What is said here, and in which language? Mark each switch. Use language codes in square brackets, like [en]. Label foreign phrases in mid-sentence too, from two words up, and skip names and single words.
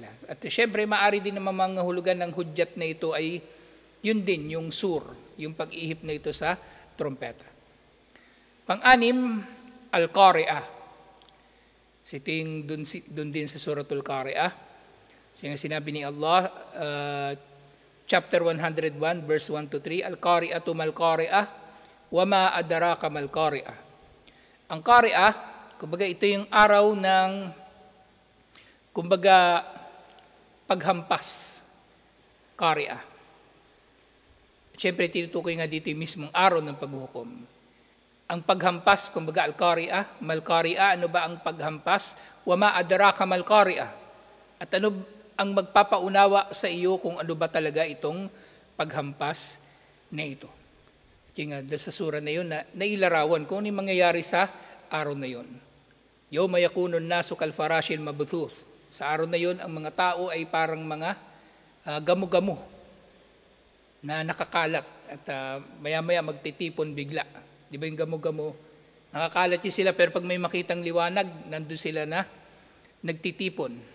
[tl] At siyempre, maaari din naman mga hulugan ng hudyat na ito ay yun din, yung sur, yung pag-ihip na ito sa trompeta. Pang-anim, Al-Qari'ah. Ito yung dun din sa Suratul Qari'ah. Sinabi ni Allah, chapter 101, verse 1-3, [ar] القارعة ما القارعة وما أدراك ما القارعة. [tl] Ang Qari'ah, kumbaga ito yung araw ng, kumbaga, paghampas. Qari'ah. Siyempre, tinutukoy nga dito yung mismong araw ng paghuhukom. Ang paghampas, kumbaga [ar] القارعة، ما القارعة, [tl] ano ba ang paghampas? [ar] وما أدراك ما القارعة. [tl] At ano ang magpapaunawa sa iyo kung ano ba talaga itong paghampas na ito. Kaya nga, sa sura na yun, nailarawan kung ano yung mangyayari sa araw na yun. [ar] يوم يكون الناس كالفراش المبثوث. [tl] Sa araw na yun, ang mga tao ay parang mga gamu-gamu na nakakalat at maya-maya magtitipon bigla. Di ba yung gamu-gamu? Nakakalat yun sila pero pag may makitang liwanag, nandun sila na nagtitipon.